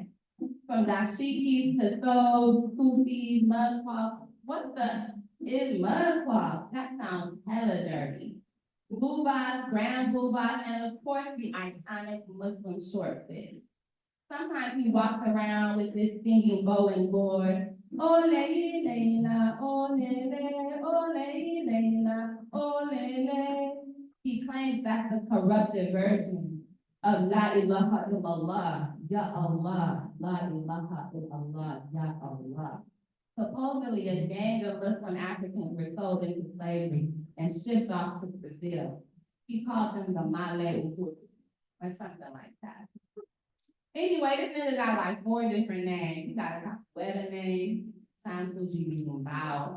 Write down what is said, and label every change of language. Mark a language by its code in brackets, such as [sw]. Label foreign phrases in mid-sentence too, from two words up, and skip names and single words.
[en] From dashikis to those, kufis, mudcloth. What the is mudcloth? That sounds hella dirty. Boobas, grand boobas, and of course the iconic Muslim short fit. Sometimes he walks around with this singing bow and gourd. Ole Leila, ole le, ole Leila, ole le. He claims that's the corrupted version of [ar] لا إله إلا الله، يا الله، لا إله إلا الله، يا الله. [en] Supposedly a gang of Muslim Africans were sold into slavery and shipped off to Brazil. He called them the Malay Uhuru, or something like that. Anyway, this nigga got like 4 different names. He got a Capoeira name, Sankuji Bao.